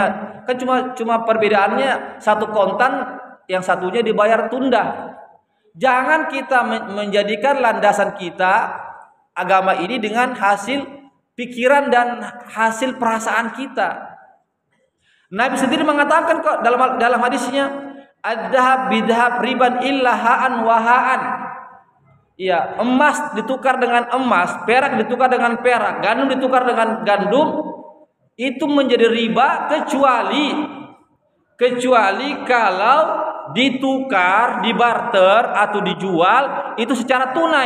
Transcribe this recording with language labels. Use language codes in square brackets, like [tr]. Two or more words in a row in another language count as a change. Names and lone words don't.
[id] Kan cuma perbedaannya satu kontan, yang satunya dibayar tunda. Jangan kita menjadikan landasan kita agama ini dengan hasil pikiran dan hasil perasaan kita. Nabi sendiri mengatakan kok dalam hadisnya, [ar] الذهب بالذهب ربا إلا هاء وهاء. [id] Ya, emas ditukar dengan emas, perak ditukar dengan perak, gandum ditukar dengan gandum, itu menjadi riba kecuali kalau ditukar, dibarter atau dijual itu secara tunai.